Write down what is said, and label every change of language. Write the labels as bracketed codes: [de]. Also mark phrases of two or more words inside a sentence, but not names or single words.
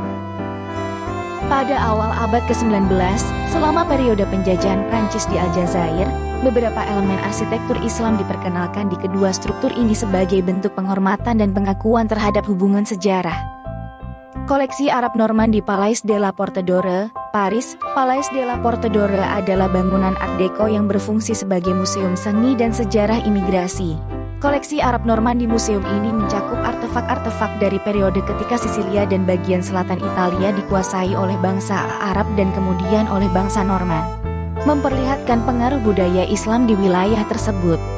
[id] Pada awal abad ke-19, selama periode penjajahan Prancis di Aljazair, beberapa elemen arsitektur Islam diperkenalkan di kedua struktur ini sebagai bentuk penghormatan dan pengakuan terhadap hubungan sejarah. Koleksi Arab Norman di Palais de la Porte d'Or, Paris. Palais de la Porte d'Or adalah bangunan Art Deco yang berfungsi sebagai museum seni dan sejarah imigrasi. Koleksi Arab Norman di museum ini mencakup artefak-artefak dari periode ketika Sisilia dan bagian selatan Italia dikuasai oleh bangsa Arab dan kemudian oleh bangsa Norman, memperlihatkan pengaruh budaya Islam di wilayah tersebut.